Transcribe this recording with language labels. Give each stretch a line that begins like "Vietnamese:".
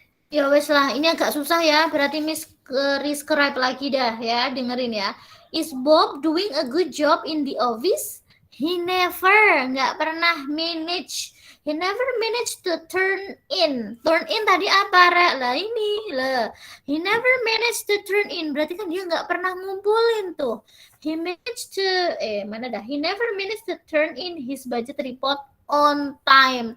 Indonesian: Ya wes lah, ini agak susah ya. Berarti Miss rescribe lagi dah ya, dengerin ya.
English: Is Bob doing a good job in the office? He never,
Indonesian: nggak pernah
English: manage. He never managed to turn in. Turn in
Indonesian: tadi apa, Re? Lah ini, lah.
English: He never managed to turn in.
Indonesian: Berarti kan dia nggak pernah ngumpulin tuh.
English: He managed to,
Indonesian: mana dah?
English: He never managed to turn in his budget report on time.